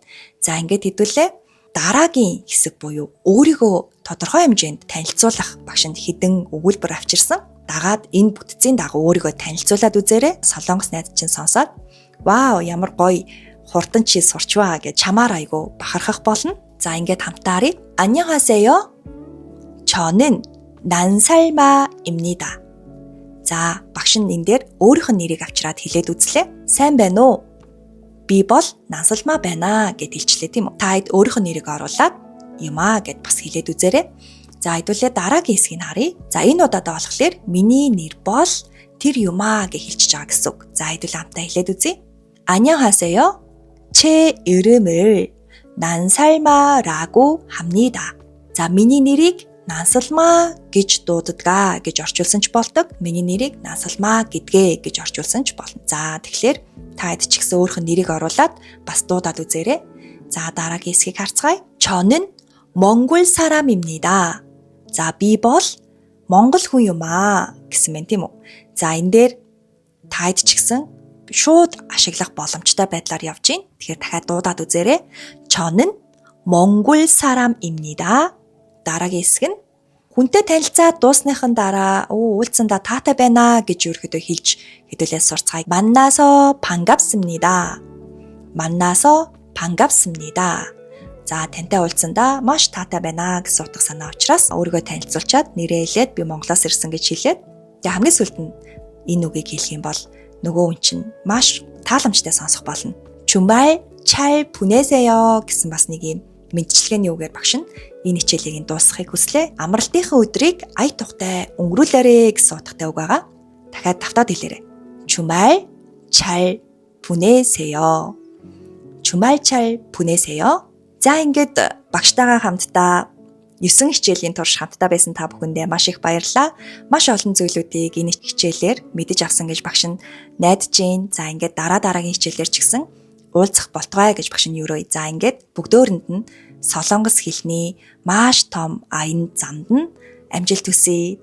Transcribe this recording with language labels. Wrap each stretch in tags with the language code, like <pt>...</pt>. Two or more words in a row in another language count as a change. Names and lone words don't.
<mn>За ингээд хэдүүлээ дараагийн хэсэг буюу өөрийгөө тодорхой хэмжээнд танилцуулах багшинд хэдэн өгүүлбэр авчирсан. Дагаад энэ бүтцийн дагуу өөрийгөө танилцуулаад үзээрэй. Солонгос найз чинь сонсоод вау ямар гоё хурдан чи сурчваа гэж чамаар айгу бахархах болно. За ингээд хамтаа харъя.</mn> <ko>안녕하세요. 저는 난살마입니다.</ko> <mn>За багш нь энэ дээр өөрийнх нь нэрийг авчираад хэлээд үзлээ. Сайн байна уу? Би бол Нансалма байна гэд хэлчлээ тийм үү. Та хэд өөрийнх нь нэрийг оруулаад юмаа гэд бас хэлээд үзээрэй. За хэдүүлээ дараагийн хэсгийг харъя. За энэ удаадаа болохоор миний нэр бол тэр юмаа гэж хэлчихэж байгаа гэсэн үг. За хэдүүлээ хамтаа хэлээд үзье.</mn> <ko>안녕하세요. 제 이름을 난살마라고 합니다.</ko> <mn>За миний нэрийг Нансалма гэж дууддаг гэж орчуулсан ч болдог. Миний нэрийг Нансалма гэдгээ гэж орчуулсан ч болно. За тэгэхээр та хэд ч гэсэн өөрийнх нь нэрийг оруулаад бас дуудаад үзээрэй. За дараагийн хэсгийг харцгаая.</mn> <ko>저는 몽골 사람입니다.</ko> <mn>За би бол Монгол хүн юм гэсэн мэн тийм үү. За энэ дээр та хэд ч гэсэн шууд ашиглах боломжтой байдлаар явж гин. Тэгэхээр дахиад дуудаад үзээрэй.</mn> <ko>저는 몽골 사람입니다.</ko> <mn>Дараагийн хэсэг нь хүнтэй танилцаад дуусныхан дараа уулзсандаа таатай байна гэж ерөөхдөө хэлж хэдүүлээ сурцгаая.</mn> <ko>만나서 반갑습니다. 만나서 반갑습니다.</ko> <mn>За тантай уулзсандаа маш таатай байна гэсэн утга санаа учраас өөрийгөө танилцуулчаад нэрээ хэлээд би Монголоос ирсэн гэж хэлээд тэгээ хамгийн сүүлд нь энэ үгийг хэлэх юм бол нөгөө хүн чинь маш тааламжтай сонсох болно.</mn> <ko>주말 잘 보내세요</ko> <mn>гэсэн бас нэг юм мэдчилгээний үгээр багш нь энэ хичээлийг дуусгахыг хүслээ. Амралтынхаа өдрийг ая тухтай өнгөрүүлээрэй гэсэн утгатай үг байгаа. Дахиад давтаад хэлээрэй.</mn> <ko>주말 잘 보내세요. 주말 잘 보내세요.</ko> <mn>За ингээд багштайгаа хамтдаа 9 хичээлийн турш хамтдаа байсан та бүхэндээ маш их баярлалаа. Маш олон зүйлүүдийг энэ хичээлээр мэдэж авсан гэж багш нь найдаж байна. За ингээд дараагийн хичээлээр ч гэсэн уулзах болтугай гэж багш нь юурөө. За ингээд бүгдөөрэнд нь солонгос хэлний маш том аян замд нь амжилт хүсье.</mn>